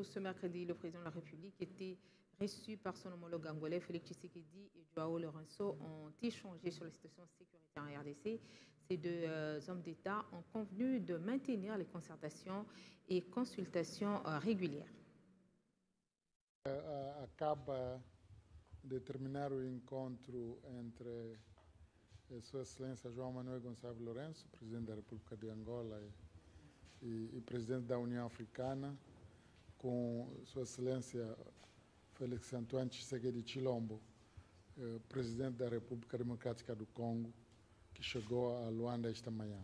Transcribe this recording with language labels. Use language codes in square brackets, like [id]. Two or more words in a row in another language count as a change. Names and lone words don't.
[fr] Ce mercredi, le président de la République était reçu par son homologue angolais, Félix Tshisekedi et Joao Lourenço ont échangé sur la situation sécuritaire en RDC. Ces deux hommes d'État ont convenu de maintenir les concertations et consultations régulières. [pt] Acaba de terminar o encontro entre Sua Excelência João Manuel Gonçalves Lourenço, presidente da República de Angola e presidente da União Africana, com Sua Excelência Félix Antoine Tshisekedi Tshilombo, presidente da República Democrática do Congo, que chegou a Luanda esta manhã.